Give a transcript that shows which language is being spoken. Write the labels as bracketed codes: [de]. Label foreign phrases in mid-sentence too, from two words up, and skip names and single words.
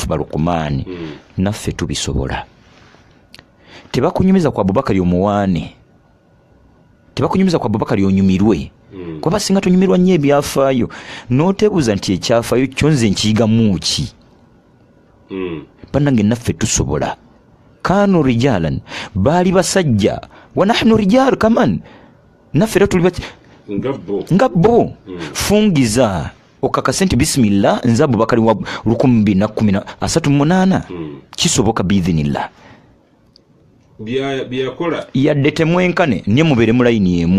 [lg] balukumaani naffe tubisobola tebakunyumiza ku Abubakari omuwaane tebakunyumiza ku Abubakari onyumirwe kuba singa tonyumirwa nnyo ebyafaayo n'otebuuza nti ekyafaayo kyo nze nkiyigamu ki bannange naffe tusobola [ar] كانوا رجالا [lg] baali basajja [ar] ونحن رجال كمان [lg] naffe tuli ngabbo fungiza okakase nti bismillah nze Abubakari wa 2018 kisoboka biidhinillah byakola yadde temwenkane ne mubere mu layini emu